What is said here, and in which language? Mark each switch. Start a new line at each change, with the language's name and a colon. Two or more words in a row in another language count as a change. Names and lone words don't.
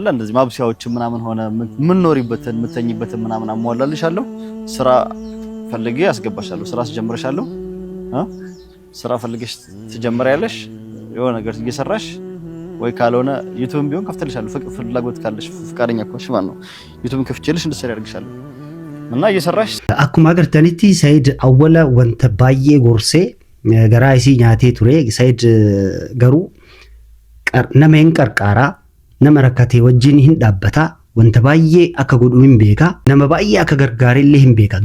Amharic: እንደዚህ ማብሲያዎች ምናምን ሆነ ምንኖሪበትን ምተኝበትን ምናምን አሟላልሻለሁ። ስራ ፈልጌ ያስገባሻለሁ። ስራ አስጀምርሻለሁ። ስራ ፈልገሽ ትጀምሪያለሽ። የሆነ ነገር እየሰራሽ ወይ ካልሆነ ዩቲዩብም ቢሆን ከፍተልሻለሁ። ፍላጎት ካለሽ ፍቃደኛ ከሆንሽ ማለት ነው ዩቲዩብም ከፍቼልሽ እንድትሰሪ ያደርግሻለሁ። እና እየሰራሽ
Oromo: akkuma agartanitti Sa'iid awwala wanta baay'ee gorsee garaa isii nyaatee ture. Sa'iid garuu nama hin qarqaaraa, nama rakkatee wajjin hin dhaabbataa, wanta baay'ee akka godhu hin beeka, nama baay'ee akka gargaarillee hin beeka.